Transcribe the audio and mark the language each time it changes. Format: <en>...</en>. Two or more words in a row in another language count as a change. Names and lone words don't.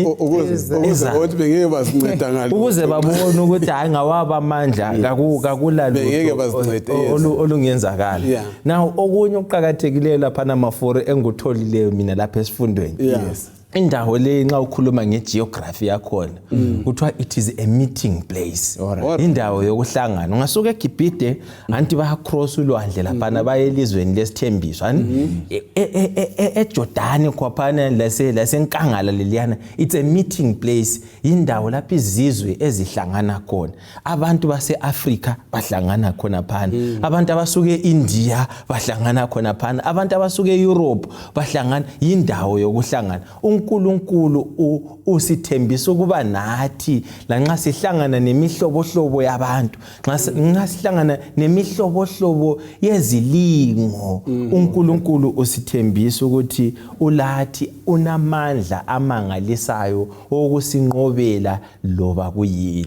<nd>ukuze bengeke basinceda ngalo ukuze babone ukuthi hayi ngawaba amandla kakulalo olungenzakala. Now okunye ukuqhakathekileyo lapha naMaforo engutholileyo mina lapha esifundweni indawo le nxa ukhuluma ngegeography yakhona kuthiwa</nd> <en>it is a meeting place.</en> <nd>Indawo yokuhlangana ungasuka eGibhithe anti baya cross ulwandle lapha baye elizweni lesithembiso eJordani kwaphana lasenkangala leliyana</nd> <en>it's a meeting place</en> <nd>indawo lapha izizwe ezihlangana khona abantu baseAfrica bahlangana khona phana abantu abasuke eIndia bahlangana khona phana abantu abasuke eEurope bahlangana indawo yokuhlangana. uNkulunkulu usithembisa ukuba nathi lanxa sihlangana nemihlobohlobo yabantu nxa sihlangana nemihlobohlobo yezilingo uNkulunkulu usithembisa ukuthi ulathi unamandla amangalisayo okusinqobela loba kuyini.</nd>